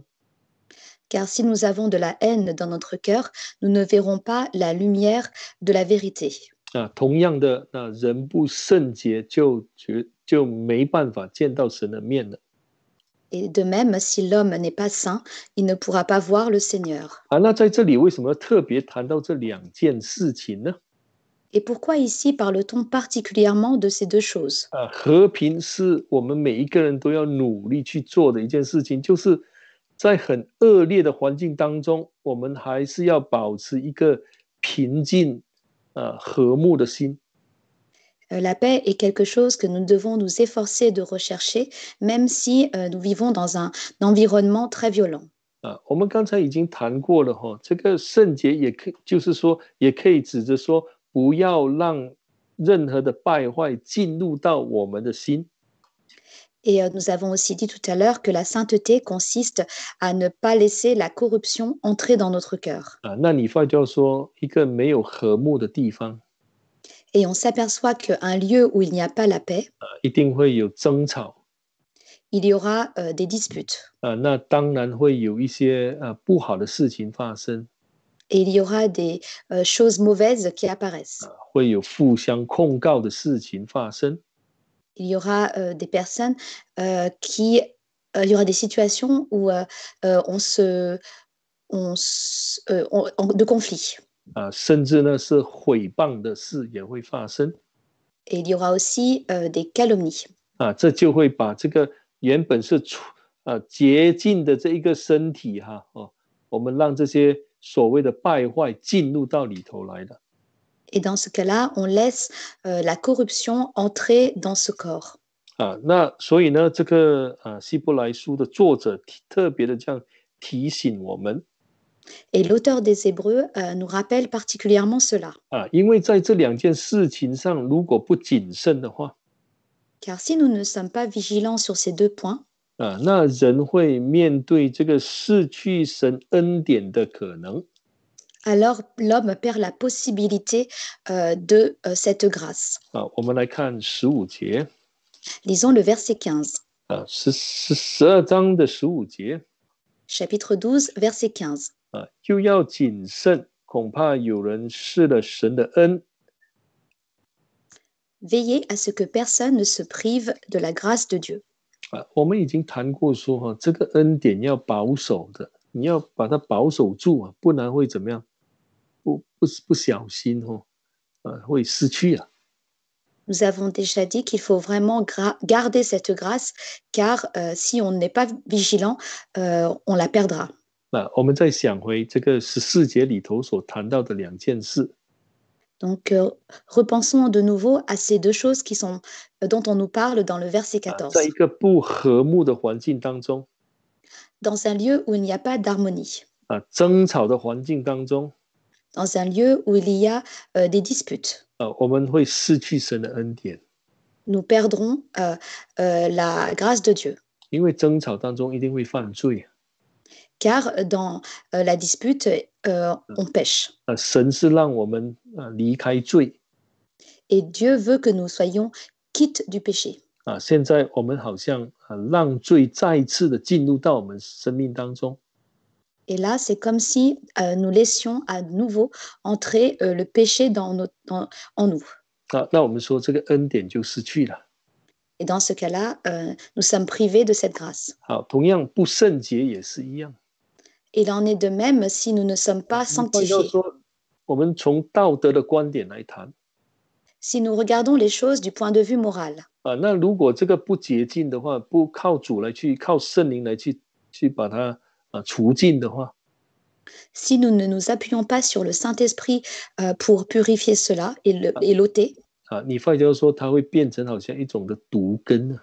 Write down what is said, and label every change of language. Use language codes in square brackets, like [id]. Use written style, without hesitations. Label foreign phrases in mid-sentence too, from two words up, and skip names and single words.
[fr] Car si nous avons de la haine dans notre cœur, nous ne verrons pas la lumière de la vérité. [zh] 同样的，人不圣洁就没办法见到神的面了。 [fr] Et de même, si l'homme n'est pas saint, il ne pourra pas voir le Seigneur. [zh] 那在这里为什么特别谈到这两件事情呢？ [fr] Et pourquoi ici parle-t-on particulièrement de ces deux choses? [zh] 和平是我们每一个人都要努力去做的一件事情，就是在很恶劣的环境当中，我们还是要保持一个平静、和睦的心。 [fr] La paix est quelque chose que nous devons nous efforcer de rechercher, même si nous vivons dans un environnement très violent. [zh] 我们刚才已经谈过了这个圣洁也可以，就是说也可以指着说，不要让任何的败坏进入到我们的心。 [fr] Et nous avons aussi dit tout à l'heure que la sainteté consiste à ne pas laisser la corruption entrer dans notre cœur. [zh] 那你发觉说，一个没有和睦的地方， [fr] Et on s'aperçoit qu'un lieu où il n'y a pas la paix, [zh] 一定会有争吵。 [fr] il y aura des disputes. [zh] 那当然会有一些不好的事情发生， [fr] Et il y aura des choses mauvaises qui apparaissent. [zh] 会有互相控告的事情发生。 [fr] Il y aura des personnes il y aura des situations où de conflits. [zh] 甚至呢是毁谤的事也会发生。 [fr] Et il y aura aussi des calomnies. [zh] 这就会把这个原本是洁净的这一个身体我们让这些所谓的败坏进入到里头来了。 [fr] Et dans ce cas-là, on laisse la corruption entrer dans ce corps. [zh] 那所以呢，这个希伯来书的作者特别的这样提醒我们。 [fr] Et l'auteur des Hébreux nous rappelle particulièrement cela. [zh] 因为在这两件事情上，如果不谨慎的话， [fr] Car si nous ne sommes pas vigilants sur ces 2 points, [zh] 那人会面对这个失去神恩典的可能。 [fr] alors l'homme perd la possibilité de cette grâce. [zh] 我们来看15节， [fr] Lisons le verset 15. [zh] 12 章的15节， [fr] Chapitre 12, verset 15. [zh] 就要谨慎，恐怕有人失了神的恩。 [fr] Veillez à ce que personne ne se prive de la grâce de Dieu. [zh] 我们已经谈过说，这个恩典要保守的，你要把它保守住，不然会怎么样？不小心会失去啊。 [fr] Nous avons déjà dit qu'il faut vraiment garder cette grâce, car si on n'est pas vigilant, on la perdra. [zh] 我们再想回这个14节里头所谈到的两件事。 [fr] Donc, repensons de nouveau à ces 2 choses dont on nous parle dans le verset 14. [zh] 在一个不和睦的环境当中， [fr] Dans un lieu où il n'y a pas d'harmonie, [zh] 争吵的环境当中， [fr] dans un lieu où il y a des disputes, [zh] 我们会失去神的恩典， [fr] nous perdrons la grâce de Dieu. [zh] 因为争吵当中一定会犯罪。 [fr] Car dans la dispute, on pêche. [zh] 神是让我们离开罪。 [fr] Et Dieu veut que nous soyons quittes du péché. [zh] 现在我们好像让罪再一次的进入到我们生命当中。 [fr] Et là, c'est comme si nous laissions à nouveau entrer le péché en nous. [zh] 那我们说这个恩典就失去了。 [fr] Et dans ce cas-là, nous sommes privés de cette grâce. [zh] 同样不圣洁也是一样。 [fr] Il en est de même si nous ne sommes pas sanctifiés. [zh] 我们从道德的观点来谈。 [fr] Si nous regardons les choses du point de vue moral. [zh] 那如果这个不洁净的话，不靠主来靠圣灵来去把它除尽的话， [fr] Si nous ne nous appuyons pas sur le Saint-Esprit pour purifier cela et l'ôter, [zh] 你发觉说它会变成好像一种的毒根。